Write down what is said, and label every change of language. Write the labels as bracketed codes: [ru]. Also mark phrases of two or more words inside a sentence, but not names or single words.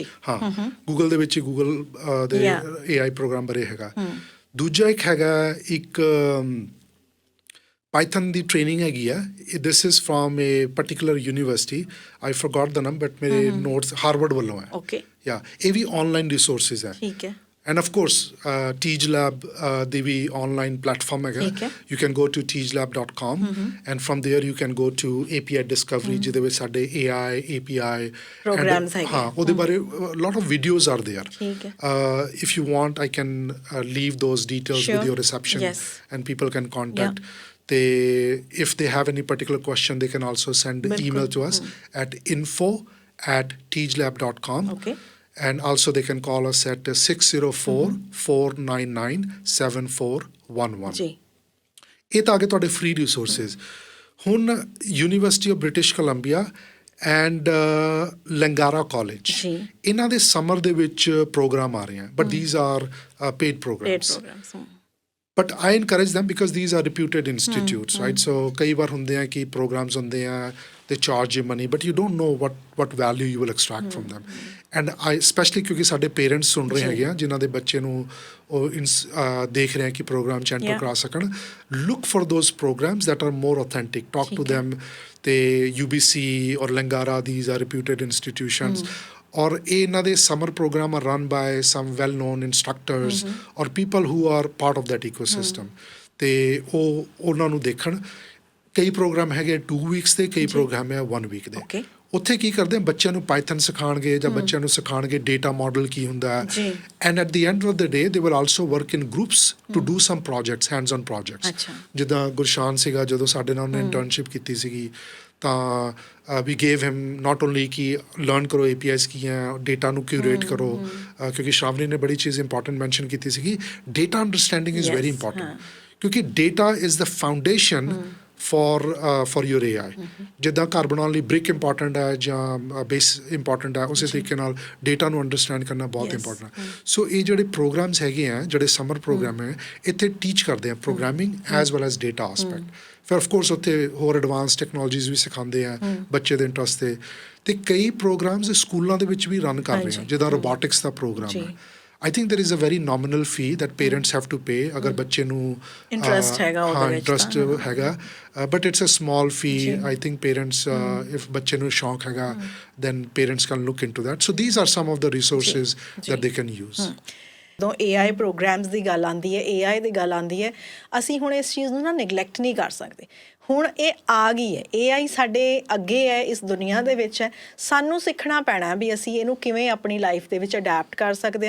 [pa] ਹਾਂ, ਗੂਗਲ ਦੇ ਵਿੱਚ ਹੀ ਗੂਗਲ ਦੇ AI ਪ੍ਰੋਗਰਾਮ ਬਾਰੇ ਹੈਗਾ। ਦੂਜਾ ਇੱਕ ਹੈਗਾ ਇੱਕ ਪਾਈਥਨ ਦੀ ਟ੍ਰੇਨਿੰਗ ਹੈਗੀ ਆ। [en] this is from a particular university, I forgot the name, but [pa] ਮੇਰੇ ਨੋਟਸ ਹਾਰਵਰਡ ਵੱਲੋਂ ਹੈ। ਓਕੇ, ਯਾ ਇਹ ਵੀ ਆਨਲਾਈਨ ਰਿਸੋਰਸਿਸ ਹੈ। ਠੀਕ ਹੈ। [en] And of course, Teach Lab, the online platform again. You can go to teachlab.com, and from there you can go to API discovery, [pa] ਜਿਹਦੇ ਵਿੱਚ ਸਾਡੇ AI, API programs ਹੈਗੇ। [en] ਹਾਂ, [pa] ਉਹਦੇ ਬਾਰੇ [en] lot of videos are there. [pa] ਠੀਕ ਹੈ। [en] If you want, I can leave those details with your reception, and people can contact. If they have any particular question, they can also send email to us at info@teachlab.com. Okay. And also they can call us at 604-499-7411. [pa] ਜੀ, ਇਹ ਤਾਂ ਆ ਗਏ ਤੁਹਾਡੇ ਫ੍ਰੀ ਰਿਸੋਰਸਿਸ। ਹੁਣ ਯੂਨੀਵਰਸਿਟੀ ਆਫ ਬ੍ਰਿਟਿਸ਼ ਕੋਲੰਬੀਆ ਐਂਡ ਲੰਗਾਰਾ ਕਾਲਜ, ਇਹਨਾਂ ਦੇ ਸਮਰ ਦੇ ਵਿੱਚ ਪ੍ਰੋਗਰਾਮ ਆ ਰਹੇ ਆ, [en] but these are paid programs. But I encourage them because these are reputed institutes, right? [pa] So ਕਈ ਵਾਰ ਹੁੰਦੇ ਆ ਕਿ ਪ੍ਰੋਗਰਾਮਸ ਹੁੰਦੇ ਆ, [en] they charge you money, but you don't know what value you will extract from them. And I especially [pa] ਕਿਉਂਕਿ ਸਾਡੇ ਪੇਰੈਂਟਸ ਸੁਣ ਰਹੇ ਹੈਗੇ ਆ ਜਿਨ੍ਹਾਂ ਦੇ ਬੱਚੇ ਨੂੰ ਉਹ ਦੇਖ ਰਹੇ ਆ ਕਿ ਪ੍ਰੋਗਰਾਮ 'ਚ ਐਂਟਰ ਕਰਾ ਸਕਣ, [en] look for those programs that are more authentic, talk to them. [pa] ਤੇ [en] UBC or Langara, these are reputed institutions. [pa] ਔਰ ਇਹ ਇਹਨਾਂ ਦੇ [en] summer program are run by some well known instructors or people who are part of that ecosystem, [pa] ਅਤੇ ਉਹ ਉਹਨਾਂ ਨੂੰ ਦੇਖਣ। ਕਈ ਪ੍ਰੋਗਰਾਮ ਹੈਗੇ 2 ਵੀਕਸ ਦੇ, ਕਈ ਪ੍ਰੋਗਰਾਮ ਹੈ 1 ਵੀਕ ਦੇ। ਉੱਥੇ ਕੀ ਕਰਦੇ ਆ, ਬੱਚਿਆਂ ਨੂੰ ਪਾਈਥਨ ਸਿਖਾਉਣਗੇ ਜਾਂ ਬੱਚਿਆਂ ਨੂੰ ਸਿਖਾਉਣਗੇ [en] data model [pa] ਕੀ ਹੁੰਦਾ ਹੈ, [en] and at the end of the day they will also work in groups to do some projects, hands on projects. [pa] ਜਿੱਦਾਂ ਗੁਰਸ਼ਾਨ ਸੀਗਾ, ਜਦੋਂ ਸਾਡੇ ਨਾਲ ਉਹਨੇ ਇੰਟਰਨਸ਼ਿਪ ਕੀਤੀ ਸੀਗੀ, ਤਾਂ [en] we gave him not only [pa] ਕਿ ਲਰਨ ਕਰੋ APIs ਕੀ ਹੈ, ਡੇਟਾ ਨੂੰ ਕਿਊਰੇਟ ਕਰੋ, ਕਿਉਂਕਿ ਸ਼ਰਾਵਨੀ ਨੇ ਬੜੀ ਚੀਜ਼ ਇੰਪੋਰਟੈਂਟ ਮੈਂਸ਼ਨ ਕੀਤੀ ਸੀਗੀ, [en] data understanding is very important, [pa] ਕਿਉਂਕਿ [en] data is the foundation for your AI. [pa] ਜਿੱਦਾਂ ਘਰ ਬਣਾਉਣ ਲਈ ਬ੍ਰਿਕ ਇੰਪੋਰਟੈਂਟ ਹੈ ਜਾਂ ਬੇਸ ਇੰਪੋਰਟੈਂਟ ਹੈ, ਉਸੇ ਤਰੀਕੇ ਨਾਲ ਡੇਟਾ ਨੂੰ ਅੰਡਰਸਟੈਂਡ ਕਰਨਾ ਬਹੁਤ ਇੰਪੋਰਟੈਂਟ ਹੈ। ਸੋ ਇਹ ਜਿਹੜੇ ਪ੍ਰੋਗਰਾਮਸ ਹੈਗੇ ਆ, ਜਿਹੜੇ [en] summer program [pa] ਹੈ, ਇੱਥੇ ਟੀਚ ਕਰਦੇ ਆ [en] programming as well as data aspect. [pa] ਫਿਰ ਆਫਕੋਰਸ ਉੱਥੇ ਹੋਰ [en] advance technologies [pa] ਵੀ ਸਿਖਾਉਂਦੇ ਆ ਬੱਚੇ ਦੇ ਇੰਟਰਸਟ 'ਤੇ। ਅਤੇ ਕਈ ਪ੍ਰੋਗਰਾਮਸ ਸਕੂਲਾਂ ਦੇ ਵਿੱਚ ਵੀ ਰਨ ਕਰ ਰਹੇ ਆ, ਜਿੱਦਾਂ ਰੋਬੋਟਿਕਸ ਦਾ ਪ੍ਰੋਗਰਾਮ ਹੈ। [en] I think there is a very nominal fee that parents have to pay [pa] ਅਗਰ ਬੱਚੇ ਨੂੰ ਇੰਟਰਸਟ ਹੈਗਾ ਉਹਦੇ ਵਿੱਚ, ਇੰਟਰਸਟ ਹੈਗਾ, [en] but it's a small fee. I think parents if [pa] ਬੱਚੇ ਨੂੰ ਸ਼ੌਂਕ ਹੈਗਾ [en] then parents can look into that. So these are some of the resources that they can use. [pa] ਜਦੋਂ AI ਪ੍ਰੋਗਰਾਮਸ ਦੀ ਗੱਲ ਆਉਂਦੀ ਹੈ, AI ਦੀ ਗੱਲ ਆਉਂਦੀ ਹੈ, ਅਸੀਂ ਹੁਣ ਇਸ ਚੀਜ਼ ਨੂੰ ਨਾ ਨਿਗਲੈਕਟ ਨਹੀਂ ਕਰ ਸਕਦੇ। ਹੁਣ ਇਹ ਆ ਗਈ ਹੈ, AI ਸਾਡੇ ਅੱਗੇ ਹੈ, ਇਸ ਦੁਨੀਆ ਦੇ ਵਿੱਚ ਹੈ, ਸਾਨੂੰ ਸਿੱਖਣਾ ਪੈਣਾ ਵੀ ਅਸੀਂ ਇਹਨੂੰ ਕਿਵੇਂ ਆਪਣੀ ਲਾਈਫ ਦੇ ਵਿੱਚ ਅਡੈਪਟ ਕਰ ਸਕਦੇ ਹਾਂ।